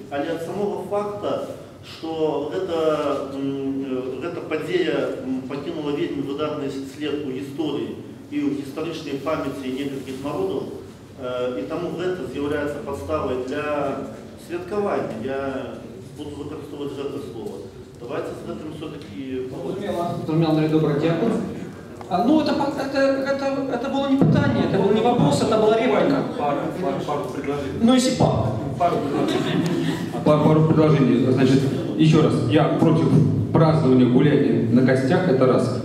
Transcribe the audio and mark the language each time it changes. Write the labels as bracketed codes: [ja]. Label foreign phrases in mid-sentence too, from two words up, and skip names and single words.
[be] Але ад самого факта, што гэта падзея пакінула вельмі выдатны след у гісторыі і ў гістарычнай памяці некалькіх народаў, і таму гэта з'яўляецца падставай для святкавання. Я буду выкарыстоўваць гэта слово. [ru] Давайте [be] з гэтым [ru] все-таки... [uk] Зрозумела, Андрей, добрый, дякую. [ru] Ну, это было не питание, это был не вопрос, это была реплика. Пару предложений. Ну, если пару предложений. Значит, еще раз, я против празднования гуляния на костях, это раз.